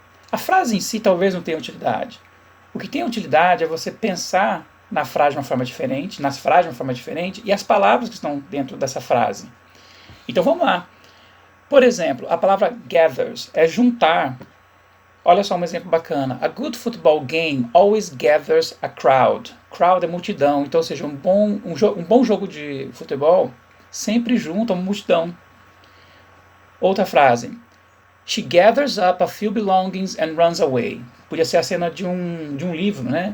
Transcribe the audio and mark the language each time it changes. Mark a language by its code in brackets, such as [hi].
[pt] A frase em si talvez não tenha utilidade. O que tem utilidade é você pensar na frase de uma forma diferente, nas frases de uma forma diferente, e as palavras que estão dentro dessa frase. Então vamos lá. Por exemplo, a palavra gathers é juntar. Olha só um exemplo bacana. [en] A good football game always gathers a crowd. [pt] Crowd é multidão. Então, ou seja, um bom jogo de futebol sempre junta uma multidão. Outra frase. [en] She gathers up a few belongings and runs away. [pt] Podia ser a cena de um livro, né?